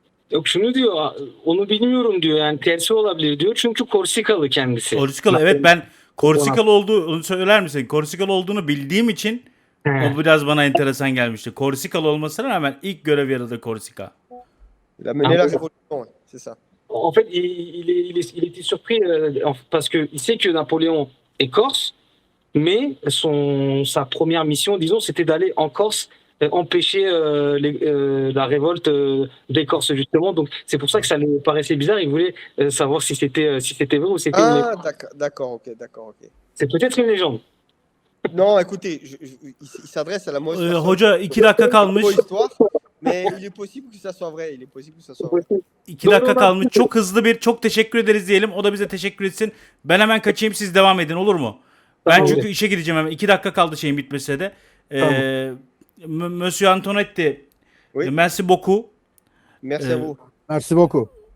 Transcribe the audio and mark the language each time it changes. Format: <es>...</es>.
<tr>Yok şunu diyor, onu bilmiyorum diyor, yani tersi olabilir diyor çünkü Korsikalı kendisi. Korsikalı, evet, ben Korsikalı olduğunu söyler misin? Korsikalı olduğunu bildiğim için o biraz bana enteresan gelmişti. Korsikalı olmasına rağmen ilk görev yeri de Korsika.</tr> <fr>Il a mené la révolution, ouais, c'est ça. En fait, il était surpris parce qu'il sait que Napoléon est corse, mais sa première mission, disons, c'était d'aller en Corse empêcher la révolte des Corses, justement. Donc, c'est pour ça que ça lui paraissait bizarre. Il voulait savoir si c'était vrai ou c'était une légende. Ah, d'accord, ok. C'est peut-être une légende. Non, écoutez, il s'adresse à la mauvaise personne.</fr> <tr>Hoca 2 dakika kalmış.</tr> <fr>Faux histoire, mais il est possible que ça soit vrai.</fr> <tr>2 dakika kalmış. Çok hızlı çok teşekkür ederiz diyelim. O da bize teşekkür etsin. Ben hemen kaçayım, siz devam edin, olur mu? Ben Tamam. çünkü işe gideceğim hemen. 2 dakika kaldı şeyin bitmesine de.</tr> <fr>Monsieur Antonetti. Oui. Merci beaucoup. Merci à vous. Merci beaucoup.</fr>